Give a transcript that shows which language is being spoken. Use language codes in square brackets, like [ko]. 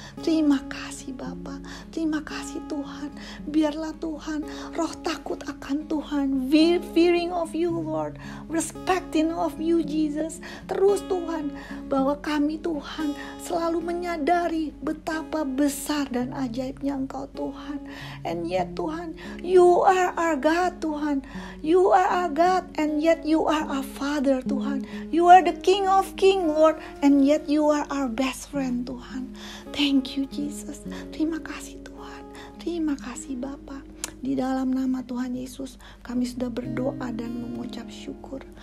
[id] Terima kasih Bapa, terima kasih Tuhan. Biarlah Tuhan roh takut akan Tuhan, [en] fearing of you Lord, respecting of you Jesus. [id] Terus Tuhan, bahwa kami Tuhan selalu menyadari betapa besar dan ajaibnya Engkau Tuhan. [en] And yet Tuhan, you are our God Tuhan. You are our God and yet you are our Father Tuhan. You are the King of King Lord and yet you are our best friend Tuhan. Thank you Jesus. [id] Terima kasih Tuhan. Terima kasih Bapa. Di dalam nama Tuhan Yesus kami sudah berdoa dan mengucap syukur.